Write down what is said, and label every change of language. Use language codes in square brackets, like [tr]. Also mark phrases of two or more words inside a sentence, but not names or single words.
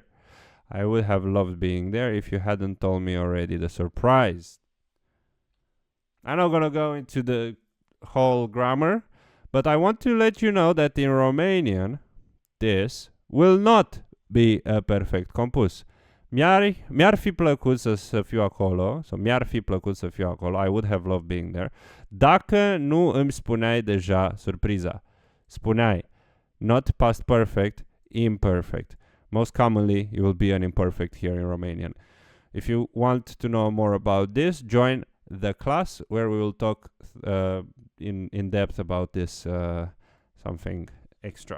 [en] I would have loved being there if you hadn't told me already the surprise. I'm not gonna go into the whole grammar, but I want to let you know that in Romanian, this will not be a [ro] perfect compus. Mi-ar fi plăcut să fiu acolo, sau mi-ar fi plăcut să fiu acolo, [en] I would have loved being there, [ro] dacă nu îmi spuneai deja surpriza. Spuneai, [en] not past perfect, imperfect. Most commonly, you will be an imperfect here in Romanian. If you want to know more about this, join the class where we will talk in depth about this something extra.